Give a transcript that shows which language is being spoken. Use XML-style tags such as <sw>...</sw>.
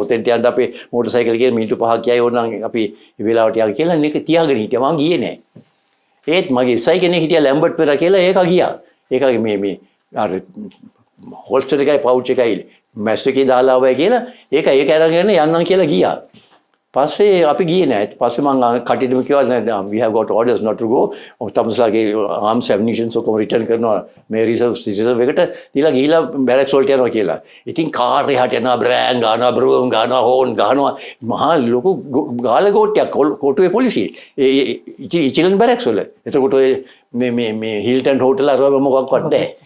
<si>ඔතෙන්ට යන්න අපේ motor cycle එකේ මිනිත්තු 5ක් යයි ඕනනම් අපි වෙලාවට යන්න කියලා මේක තියාගෙන හිටියා. මම ගියේ නෑ. ඒත් මගේ ඉස්සයි කෙනෙක් හිටියා ලැම්බර්ට් පෙරා කියලා ඒක ගියා. ඒක මේ අර හොල්ස්ටර් එකයි පවුච් එකයි මැස් එකේ දාලා ආවයි කියලා ඒක අරගෙන යන්නම් කියලා ගියා. පස්සේ අපි ගියේ නෑ. පස්සේ මම කටිටම කිව්වා</si> <en>we have got orders not to go.</en> <si>තමස්ලාගේ arms ammunition ඔක්කොම return කරනවා මේ reserve එකට දීලා ගිහිලා බැරක්ස් වලට යනවා කියලා. ඉතින් කාර් එහාට යනවා බ්‍රෑන් ගන්නවා බ්‍රූම් ගන්නවා හෝන් ගන්නවා මහා ලොකු ගාල ගෝට්ටියක් කොටුවේ පොලිසිය. ඒ ඉචිලන් බැරක්ස් වල. එතකොට මේ හිල්ටන් හෝටල් අරව මොකක්වත් නැහැ.</si>